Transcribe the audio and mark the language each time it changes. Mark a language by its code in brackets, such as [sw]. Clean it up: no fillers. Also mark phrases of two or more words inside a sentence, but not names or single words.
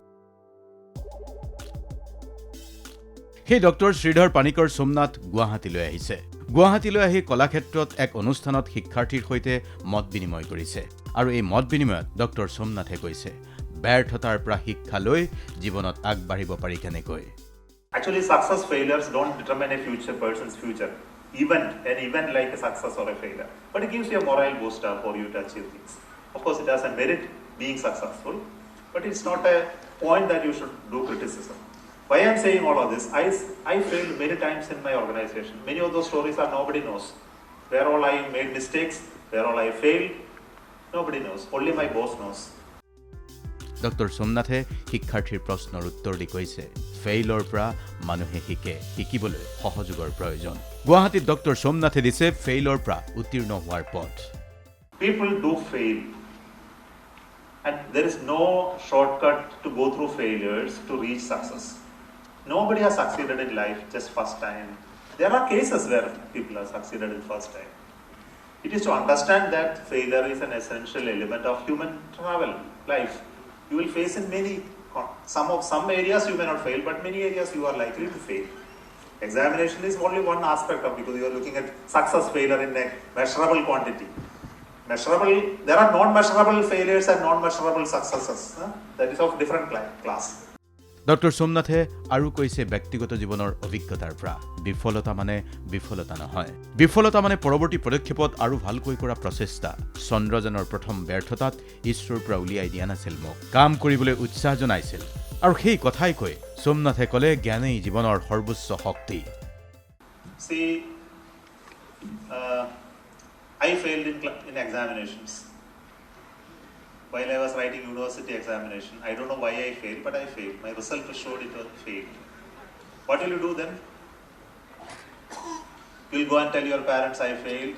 [as] সেই ডক্টৰ শ্ৰীধৰ পানিকৰ সোমনাথ গুৱাহাটীলৈ আহিছে। গুৱাহাটীলৈ আহি কলাক্ষেত্ৰত এক অনুষ্ঠানত শিক্ষাৰ্থীৰ সৈতে মত বিনিময় কৰিছে। আৰু এই মত বিনিময়ত ডক্টৰ সোমনাথে কৈছে, ব্যৰ্থতাৰ পৰা শিক্ষা লৈ জীৱনত আগবাঢ়িব পাৰি কেনেকৈ। [en] Actually, success failures don't determine a person's future. An event like a success or a failure. But it gives you a moral booster for you to achieve things. Of course, it has a merit being successful, but it's not a point that you should do criticism. Why I'm saying all of this, I failed many times in my organization. Many of those stories are nobody knows. Where all I made mistakes, where all I failed, nobody knows. Only my boss knows. [as] ডক্টৰ সোমনাথে শিক্ষাৰ্থীৰ প্ৰশ্নৰ উত্তৰ দি কৈছে, ফেইলৰ পৰা মানুহে শিকিবলৈ সহযোগৰ প্ৰয়োজন। গুৱাহাটীত ডক্টৰ সোমনাথে দিছে ফেইলৰ পৰা উত্তীৰ্ণ হোৱাৰ পথ। [en] People do fail. And there is no shortcut to go through failures to reach success. Nobody has succeeded in life just first time. There are cases where people have succeeded in first time. It is to understand that failure is an essential element of human travel, life. You will face in some areas you may not fail, but many areas you are likely to fail. Examination is only one aspect of, because you are looking at success failure in a measurable quantity. There are non-measurable failures and non-measurable successes. That is of different class. [as] ডক্টৰ সোমনাথে আৰু কৈছে ব্যক্তিগত জীৱনৰ অভিজ্ঞতাৰ পৰা, বিফলতা মানে বিফলতা নহয়। বিফলতা মানে পৰৱৰ্তী পদক্ষেপত আৰু ভালকৈ কৰা প্ৰচেষ্টা। চন্দ্ৰযানৰ প্ৰথম ব্যৰ্থতাত ইছৰ'ৰ পৰা উলিয়াই দিয়া নাছিল মোক, কাম কৰিবলৈ উৎসাহ জনাইছিল। আৰু সেই কথাই কৈ সোমনাথে ক'লে, জ্ঞানেই জীৱনৰ সৰ্বোচ্চ শক্তি। [en] See, I failed in examinations. While I was writing university examination, I don't know why I failed, but I failed. My result showed it was failed. What will you do then? You will go and tell your parents I failed.